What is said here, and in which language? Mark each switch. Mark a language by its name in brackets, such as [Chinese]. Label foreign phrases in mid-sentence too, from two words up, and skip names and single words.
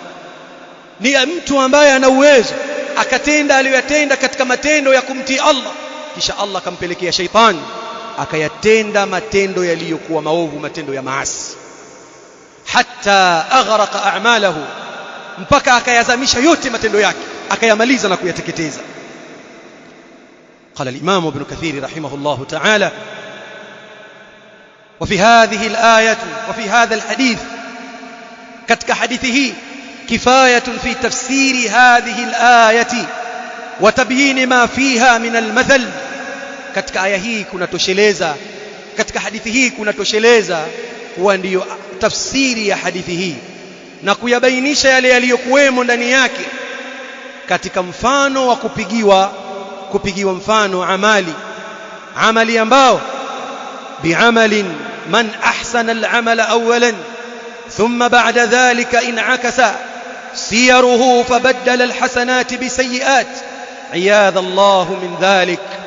[Swahili] Ni mtu ambaye ana uwezo akatenda aliyotenda katika matendo ya kumtii Allah, kisha Allah akampelekea shaytani akayatenda matendo yaliyokuwa maovu, matendo ya maasi, [Arabic] حتى أغرق أعماله, [Swahili] mpaka akayazamisha yote matendo yake, akayamaliza na kuyateketeza. [Arabic] قال الإمام ابن كثير رحمه الله تعالى وفي هذه الآية وفي هذا الحديث، [Swahili] katika hadithi hii [Arabic] كفاية في تفسير هذه الآية وتبيين ما فيها من المثل. [Swahili] katika aya hii kunatosheleza, katika hadithi hii kunatosheleza kuwa ndiyo tafsiri ya hadithi hii na kuyabainisha yale yaliyokuwemo ndani yake katika mfano wa kupigiwa mfano amali ambao [Arabic] بعمل من أحسن العمل أولا ثم بعد ذلك انعكس سيره فبدل الحسنات بالسيئات عياذا الله من ذلك,